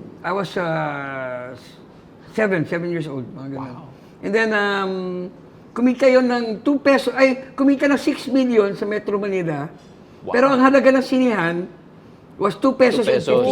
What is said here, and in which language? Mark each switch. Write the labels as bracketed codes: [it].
[en] I was 7 years old, [tl] mga ganun. And then, kumita yon ng 2 pesos, kumita ng 6 million sa Metro Manila. Pero ang halaga ng sinihan [en] was 2 pesos and 50 cents.